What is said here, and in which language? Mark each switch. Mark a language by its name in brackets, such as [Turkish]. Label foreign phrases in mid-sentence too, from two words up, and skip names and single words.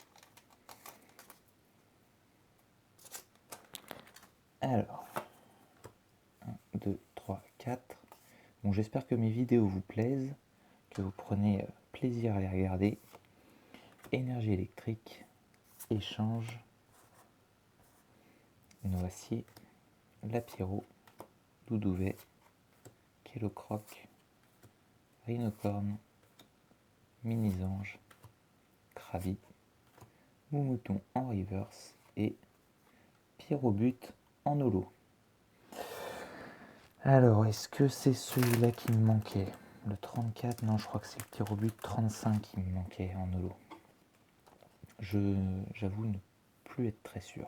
[French] Alors, 1, 2, 3, 4. Bon, j'espère que mes vidéos vous plaisent, que vous prenez plaisir à les regarder. Énergie électrique, échange, noacier, lapiro, doudouvet, kélocroc, rhinocorne, minisange, krabi, moumouton en reverse et pyrobut en holo. Alors, est-ce que c'est celui-là qui me manquait? Le 34? Non, je crois que c'est le pyrobut 35 qui me manquait en holo. J'avoue ne plus être très sûr.